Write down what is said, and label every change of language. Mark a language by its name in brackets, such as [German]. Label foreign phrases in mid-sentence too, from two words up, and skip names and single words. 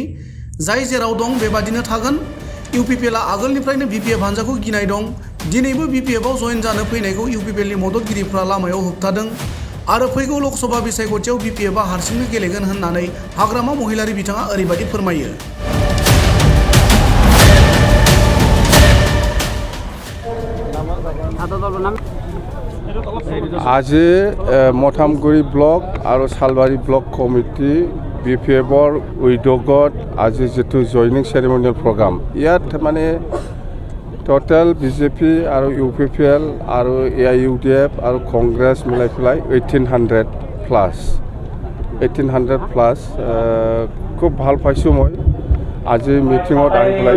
[Bodo] जाय जेराव दं बेबादिनो थागोन। इउपिपिएलआ आगोलनिफ्रायनो बिपिएफ हान्जाखौ गिनाय दं। दिनैबो बिपिएफआव जयेन जानो फैनायखौ इउपिपिएलनि मददगिरिफ्रा लामायाव होबथादों आरो फैगौ लकसभा बिसायख'थियाव बिपिएफआ हारसिंनो गेलेगोन होननानै हाग्रामा महिलारि बिथाङा ओरैबायदि फोरमायो। [Assamese] আজি মথামগুৰি ব্লক আৰু সালবাৰী ব্লক কমিটি বিপিএফৰ উদ্যোগত আজি যিটো [English] joining ceremonial program, [Assamese] ইয়াত মানে টোটেল বিজেপি আৰু ইউপিপিএল আৰু এআইইউডিএফ আৰু কংগ্ৰেছ মিলাই পেলাই 1800 প্লাছ খুব ভাল পাইছোঁ মই আজি মিটিঙত আহি পেলাই।